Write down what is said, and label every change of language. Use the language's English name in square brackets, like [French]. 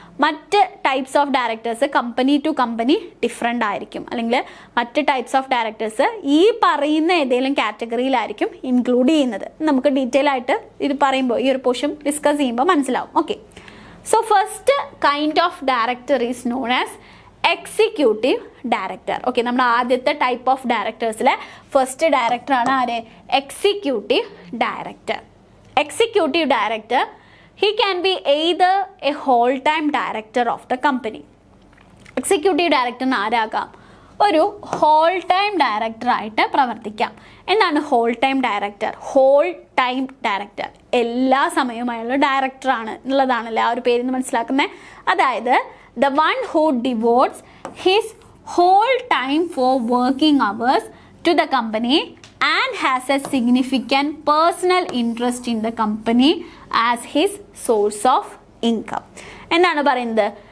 [Malayalam] മറ്റ് types of directors company to company different ആയിരിക്കും, അല്ലെങ്കിൽ മറ്റ് ടൈപ്സ് ഓഫ് ഡയറക്ടേഴ്സ് ഈ പറയുന്ന ഏതെങ്കിലും കാറ്റഗറിയിലായിരിക്കും ഇൻക്ലൂഡ് ചെയ്യുന്നത്. നമുക്ക് ഡീറ്റെയിൽ ആയിട്ട് ഇത് പറയുമ്പോൾ ഈ ഒരു പോർഷൻ ഡിസ്കസ് ചെയ്യുമ്പോൾ മനസ്സിലാവും. [English] Okay, so first kind of director is non as executive director. [Malayalam] Okay, നമ്മുടെ ആദ്യത്തെ ടൈപ്പ് ഓഫ് ഡയറക്ടേഴ്സിലെ ഫസ്റ്റ് ഡയറക്ടറാണ് ആര്? Executive director. [English] Executive director, he can be either a whole time director of the company. [Malayalam] Executive ഡയറക്ടറിന് ആരാകാം? ഒരു whole time ഡയറക്ടറായിട്ട് പ്രവർത്തിക്കാം. എന്താണ് whole time director? Whole time director, എല്ലാ സമയവും അയാൾ ഡയറക്ടറാണ് എന്നുള്ളതാണല്ലേ ആ ഒരു പേരിൽ നിന്ന് മനസ്സിലാക്കുന്നത്. [English] അതായത് the one who devotes his whole time for working hours to the company and has a significant personal interest in the company as his source of income. [Malayalam] എന്താണ് പറയുന്നത്?